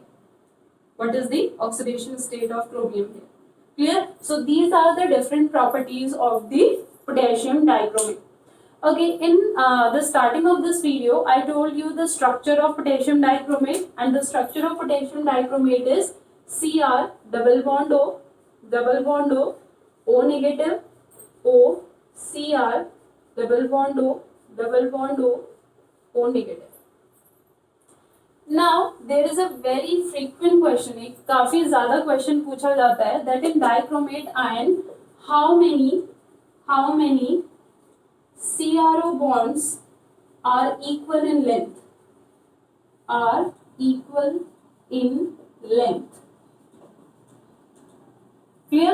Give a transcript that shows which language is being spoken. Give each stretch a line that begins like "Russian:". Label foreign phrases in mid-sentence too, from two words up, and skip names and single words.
English: What is the oxidation state of chromium here? Clear? So these are the different properties of the potassium dichromate. Okay, in the starting of this video, I told you the structure of potassium dichromate, and the structure of potassium dichromate is Cr double bond O, O negative, O, Cr double bond O, O negative. Now there is a very frequent question,
Hindi: एक काफी ज़्यादा question पूछा जाता है,
English: that in dichromate ion how many CrO bonds are equal in length? Clear?